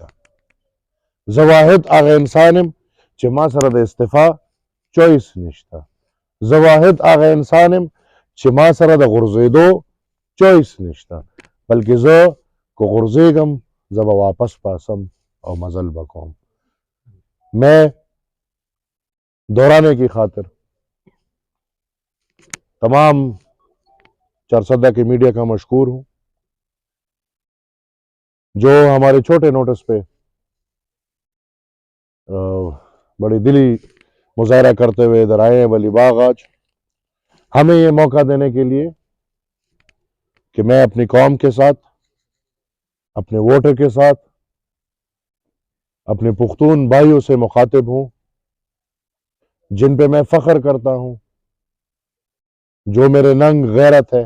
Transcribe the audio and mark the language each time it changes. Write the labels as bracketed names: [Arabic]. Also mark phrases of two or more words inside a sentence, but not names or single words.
[Pashto] زه واحد هغه انسان یم چې ما سره د استعفا چویس نشته. زه واحد هغه انسان یم چې ما سره د غورځېدو چویس نشته، بلکې زه که غورځېږم زه به واپس پاسم او مزل به کوم. [Urdu] میں دہرانے کی خاطر تمام چارسدہ کی میڈیا کا مشکور ہوں جو ہمارے چھوٹے نوٹس پے بڑی دلی مظاہرہ کرتے ہوئے ادھر آئے ہیں ولی باغ آج ہمیں یہ موقع دینے کے لیے کہ میں اپنی قوم کے ساتھ، اپنے ووٹر کے ساتھ، اپنے پختون بھائیوں سے مخاطب ہوں جن پے میں فخر کرتا ہوں، جو میرے ننگ غیرت ہے.